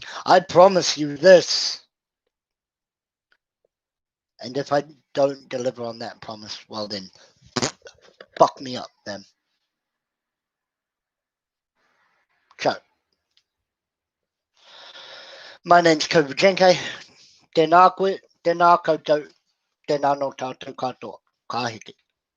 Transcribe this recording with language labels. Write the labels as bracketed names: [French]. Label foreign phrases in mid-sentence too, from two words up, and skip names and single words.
[English] I promise you this. And if I don't deliver on that promise, well then, fuck me up then. So, my name's Kovu Genkai. [Māori] Tēnā koe, tēnā koutou, tēnā no tātou katoa. Ka heke.